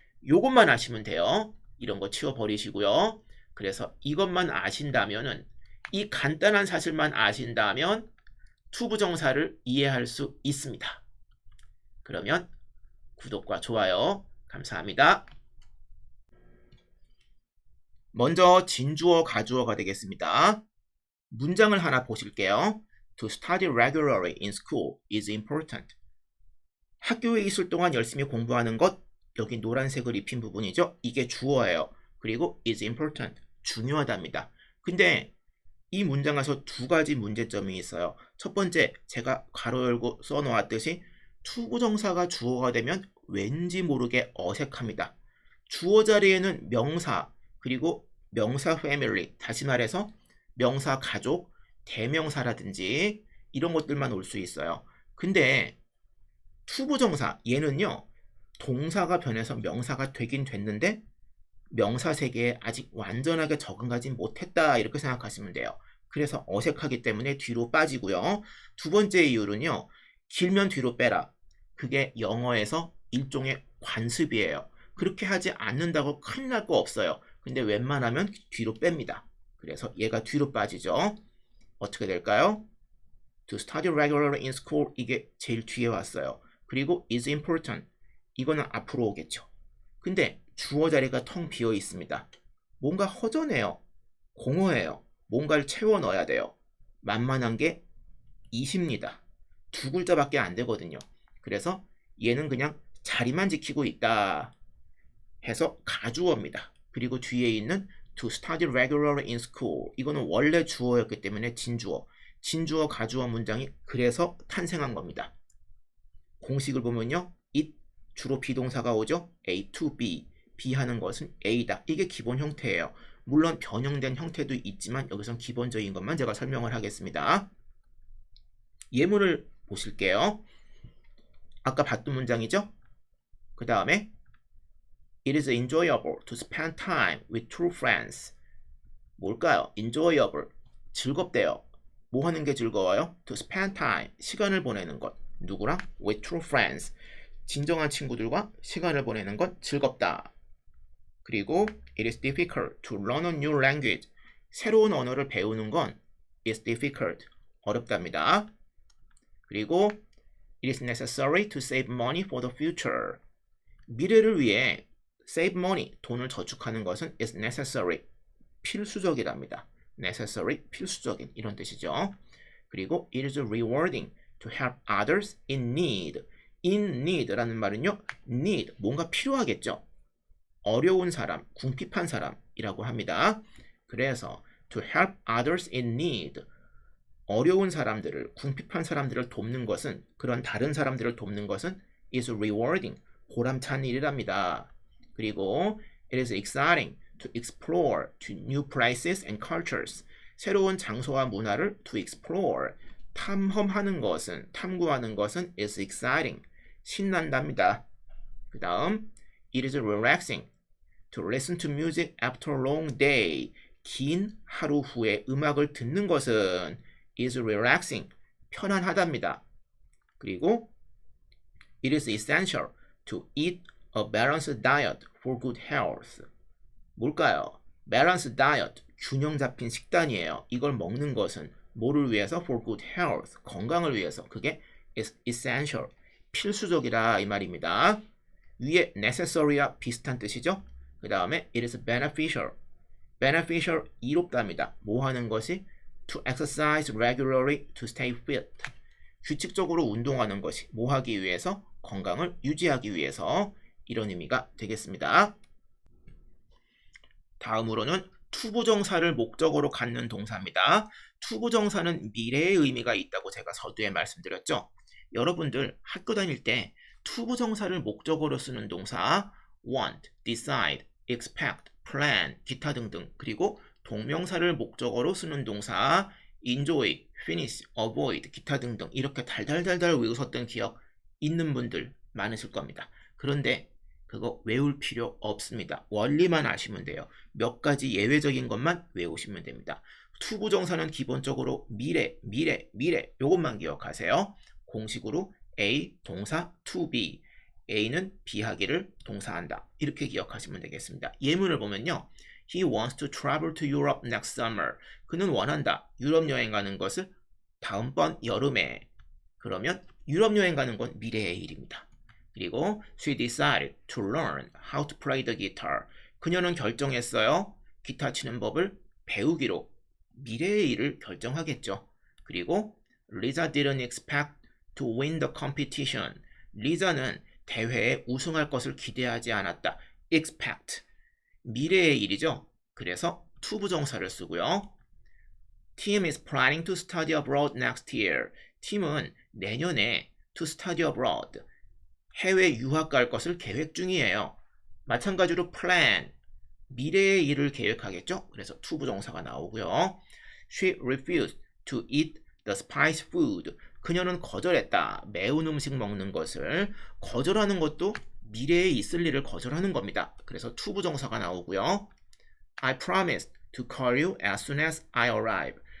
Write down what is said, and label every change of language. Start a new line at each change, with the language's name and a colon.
Korean: 요것만 아시면 돼요. 이런 거 치워버리시고요. 그래서 이것만 아신다면은, 이 간단한 사실만 아신다면 투부정사를 이해할 수 있습니다. 그러면 구독과 좋아요 감사합니다. 먼저 진주어, 가주어가 되겠습니다. 문장을 하나 보실게요.
English: To study regularly in school is important.
Korean: 학교에 있을 동안 열심히 공부하는 것, 여기 노란색을 입힌 부분이죠. 이게 주어예요. 그리고
English: is important,
Korean: 중요하답니다. 근데 이 문장에서 두 가지 문제점이 있어요. 첫 번째, 제가 가로 열고 써놓았듯이 투부정사가 주어가 되면 왠지 모르게 어색합니다. 주어 자리에는 명사, 그리고 명사 family, 다시 말해서 명사 가족, 대명사라든지 이런 것들만 올 수 있어요. 근데 투부정사, 얘는요, 동사가 변해서 명사가 되긴 됐는데 명사 세계에 아직 완전하게 적응하지 못했다, 이렇게 생각하시면 돼요. 그래서 어색하기 때문에 뒤로 빠지고요. 두 번째 이유는요, 길면 뒤로 빼라. 그게 영어에서 일종의 관습이에요. 그렇게 하지 않는다고 큰일 날 거 없어요. 근데 웬만하면 뒤로 뺍니다. 그래서 얘가 뒤로 빠지죠. 어떻게 될까요?
English: To study regularly in school,
Korean: 이게 제일 뒤에 왔어요. 그리고
English: is important,
Korean: 이거는 앞으로 오겠죠. 근데 주어 자리가 텅 비어 있습니다. 뭔가 허전해요. 공허해요. 뭔가를 채워 넣어야 돼요. 만만한 게 is입니다. 두 글자밖에 안 되거든요. 그래서 얘는 그냥 자리만 지키고 있다 해서 가주어입니다. 그리고 뒤에 있는
English: to study regularly in school,
Korean: 이거는 원래 주어였기 때문에 진주어. 진주어, 가주어 문장이 그래서 탄생한 겁니다. 공식을 보면요, it 주로 비동사가 오죠. A to B, B 하는 것은 A다. 이게 기본 형태예요. 물론 변형된 형태도 있지만 여기선 기본적인 것만 제가 설명을 하겠습니다. 예문을 보실게요. 아까 봤던 문장이죠. 그 다음에
English: It is enjoyable to spend time with true friends.
Korean: 뭘까요? enjoyable, 즐겁대요. 뭐 하는 게 즐거워요?
English: To spend time,
Korean: 시간을 보내는 것. 누구랑?
English: With true friends,
Korean: 진정한 친구들과 시간을 보내는 것 즐겁다. 그리고
English: It is difficult to learn a new language.
Korean: 새로운 언어를 배우는 건
English: is difficult,
Korean: 어렵답니다. 그리고
English: It is necessary to save money for the future.
Korean: 미래를 위해
English: save money,
Korean: 돈을 저축하는 것은
English: is necessary,
Korean: 필수적이랍니다. necessary, 필수적인, 이런 뜻이죠. 그리고
English: it is rewarding to help others in need.
Korean: in need라는 말은요, need, 뭔가 필요하겠죠. 어려운 사람, 궁핍한 사람이라고 합니다. 그래서
English: to help others in need,
Korean: 어려운 사람들을, 궁핍한 사람들을 돕는 것은, 그런 다른 사람들을 돕는 것은
English: is rewarding,
Korean: 보람찬 일이랍니다. 그리고
English: it is exciting to explore to new places and cultures.
Korean: 새로운 장소와 문화를
English: to explore,
Korean: 탐험하는 것은, 탐구하는 것은
English: is exciting,
Korean: 신난답니다. 그 다음
English: it is relaxing to listen to music after a long day.
Korean: 긴 하루 후에 음악을 듣는 것은
English: is relaxing,
Korean: 편안하답니다. 그리고
English: it is essential to eat a balanced diet for good health.
Korean: 뭘까요?
English: balanced diet,
Korean: 균형 잡힌 식단이에요. 이걸 먹는 것은 뭐를 위해서?
English: for good health,
Korean: 건강을 위해서. 그게
English: is essential,
Korean: 필수적이라 이 말입니다. 위에 necessary와 비슷한 뜻이죠. 그 다음에
English: it is beneficial.
Korean: beneficial 이롭답니다. 뭐 하는 것이?
English: to exercise regularly to stay fit.
Korean: 규칙적으로 운동하는 것이 뭐 하기 위해서? 건강을 유지하기 위해서. 이런 의미가 되겠습니다. 다음으로는 투부정사를 목적어로 갖는 동사입니다. 투부정사는 미래의 의미가 있다고 제가 서두에 말씀드렸죠. 여러분들 학교 다닐 때 투부정사를 목적어로 쓰는 동사 want, decide, expect, plan, 기타 등등, 그리고 동명사를 목적어로 쓰는 동사 enjoy, finish, avoid, 기타 등등 이렇게 달달달달 외우셨던 기억 있는 분들 많으실 겁니다. 그런데 그거 외울 필요 없습니다. 원리만 아시면 돼요. 몇 가지 예외적인 것만 외우시면 됩니다. 투부정사는 기본적으로 미래 요것만 기억하세요. 공식으로 A 동사 to be, A는 비하기를 동사한다. 이렇게 기억하시면 되겠습니다. 예문을 보면요.
English: He wants to travel to Europe next summer.
Korean: 그는 원한다. 유럽 여행 가는 것을 다음번 여름에. 그러면 유럽 여행 가는 건 미래의 일입니다. 그리고
English: she decided to learn how to play the guitar.
Korean: 그녀는 결정했어요. 기타 치는 법을 배우기로. 미래의 일을 결정하겠죠. 그리고
English: Lisa didn't expect to win the competition.
Korean: 리자는 대회에 우승할 것을 기대하지 않았다. expect. 미래의 일이죠. 그래서 투부정사를 쓰고요.
English: Tim is planning to study abroad next year.
Korean: 팀은 내년에
English: to study abroad.
Korean: 해외 유학 갈 것을 계획 중이에요. 마찬가지로 plan, 미래의 일을 계획하겠죠? 그래서 투부정사가 나오고요.
English: She refused to eat the spicy food.
Korean: 그녀는 거절했다. 매운 음식 먹는 것을. 거절하는 것도 미래에 있을 일을 거절하는 겁니다. 그래서 투부정사가 나오고요.
English: I promised to call you as soon as I arrive.